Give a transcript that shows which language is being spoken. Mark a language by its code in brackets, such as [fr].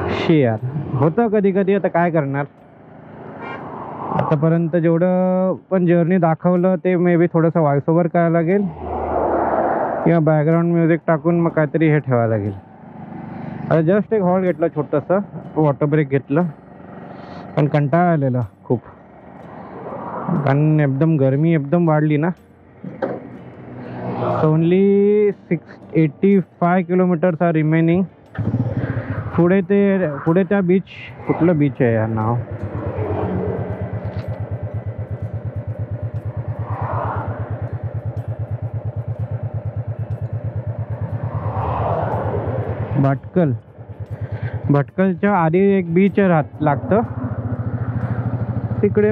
[mr] यार होतं कधी कधी, आता काय करणार. आतापर्यंत जेवढं पण जर्नी दाखवलं ते मे बी थोडंसं व्हॉइस ओव्हर करायला लागेल किंवा बॅकग्राऊंड म्युझिक टाकून मग काहीतरी हे ठेवायला लागेल. आता जस्ट एक हॉल घेतलं छोटंसं, वॉटर ब्रेक घेतलं. पण कंटाळा आलेला खूप, कारण एकदम गरमी एकदम वाढली ना. [en] Only 685 kilometres are remaining. [mr] पुढे त्या बीच, कुठलं बीच आहे यार नाव, भटकलच्या आधी एक बीच लागतं तिकडे.